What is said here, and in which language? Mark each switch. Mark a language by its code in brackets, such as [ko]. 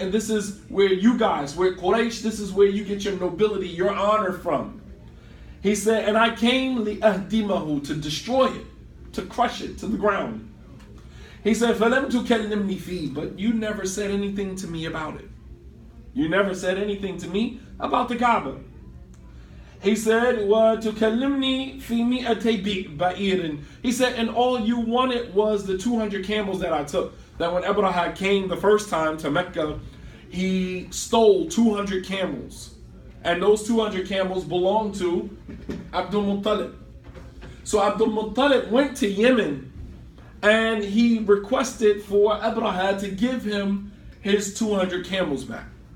[en] And this is where you guys, where Quraysh, this is where you get your nobility, your honor from. He said, and I came li'ahdimahu, to destroy it, to crush it to the ground. He said, [ar] فَلَمْ تُكَلِّمْنِ فِيهِ, [en] but you never said anything to me about it. You never said anything to me about the Kaaba. He said, [ar] وَتُكَلِّمْنِي فِي مِئَتَيْ بَئِيرٍ. [en] He said, and all you wanted was the 200 camels that I took. That when Abraha came the first time to Mecca, he stole 200 camels. And those 200 camels belonged to Abdul Muttalib. So Abdul Muttalib went to Yemen and he requested for Abraha to give him his 200 camels back.